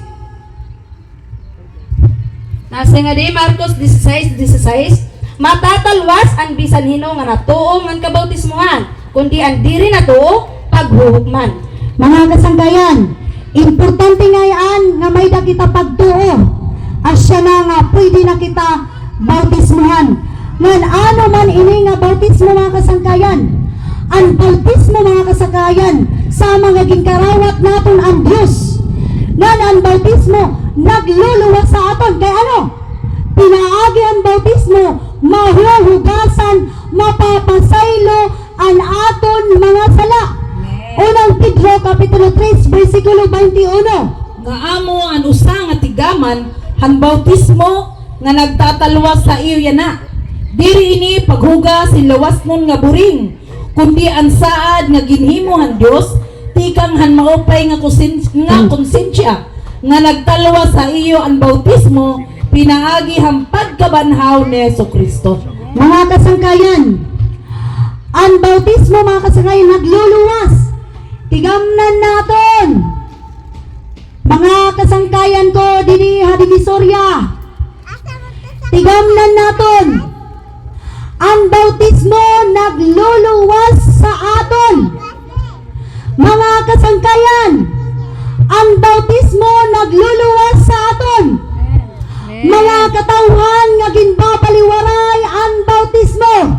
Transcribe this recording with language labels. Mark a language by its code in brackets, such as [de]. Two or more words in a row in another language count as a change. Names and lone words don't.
[war] Nasa nga di Marcos 16:16, matatalwas ang bisan hino nga natuo nga kabautismuhan, kundi ang diri natuo paghuhukman. Mga kasangkayan, importante nga yan nga may da kita pagtuo. Asya na nga pwede na kita bautismuhan. Ngan ano man ini nga bautismo mga kasangkayan. Ang bautismo mga kasangkayan sa mga ginkarawat naton ang Dios. Ngan ang bautismo nagluluwas sa aton kay ano? Pinaagi ang bautismo mahuhugasan, mapapasaylo ang aton mga sala. Unang Pedro kapitulo 3 bersikulo 21. Nga amo ang usa nga tigaman han bautismo nga nagtatalwas sa iyo yana. Diri ini paghugas ilawas nun nga buring, kundi ang saad nga ginhimo han Dios tikang han maupay nga konsensya nga nagtalwas sa iyo ang bautismo pinaagi han pagkabanhaw ni Jesucristo. Mga kasangkayan, ang bautismo mga kasangkayan nagluluwas. Tigamnan naton. Mga kasangkayan ko dini Divisoria. Tigamnan naton. Ang bautismo nagluluwas sa aton. Mga kasangkayan, ang bautismo nagluluwas sa aton. Mga katawhan nga ginbabaliwaray ang bautismo.